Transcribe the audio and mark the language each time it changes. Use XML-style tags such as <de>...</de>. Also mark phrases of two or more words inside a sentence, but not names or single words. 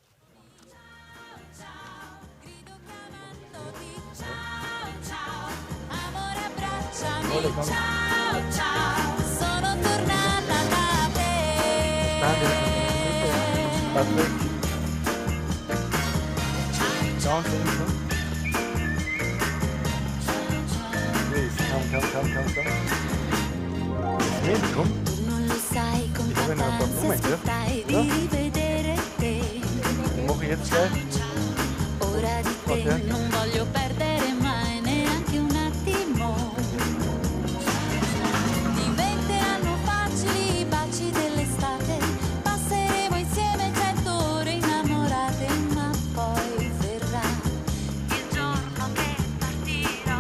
<en>Patrick. Don't Please, come.</en> <it>Vieni, come.</it> <de>Ich habe noch ein paar Blumen hier. Die mache ich jetzt gleich.</de> <en>Okay.</en> <it>Non voglio perdere mai neanche un attimo. Diventeranno facili i baci dell'estate. Passeremo insieme 100 ore innamorate, ma poi verrà il giorno che partirò.</it>